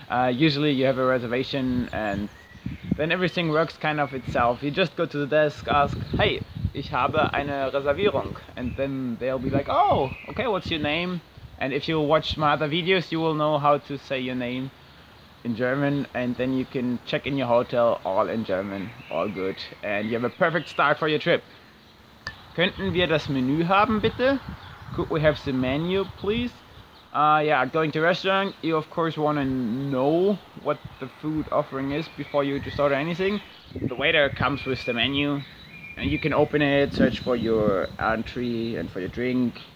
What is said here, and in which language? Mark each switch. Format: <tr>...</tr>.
<en>Usually you have a reservation and then everything works kind of itself. You just go to the desk, ask, hey,</en> <de>ich habe eine Reservierung.</de> <en>And then they'll be like, oh, okay, what's your name? And if you watch my other videos, you will know how to say your name in German, and then you can check in your hotel all in German, all good. And you have a perfect start for your trip.</en> <de>Könnten wir das Menü haben, bitte?</de> <en>Could we have the menu, please? Yeah, going to a restaurant, you of course want to know what the food offering is before you just order anything. The waiter comes with the menu, and you can open it, search for your entree and for your drink.</en>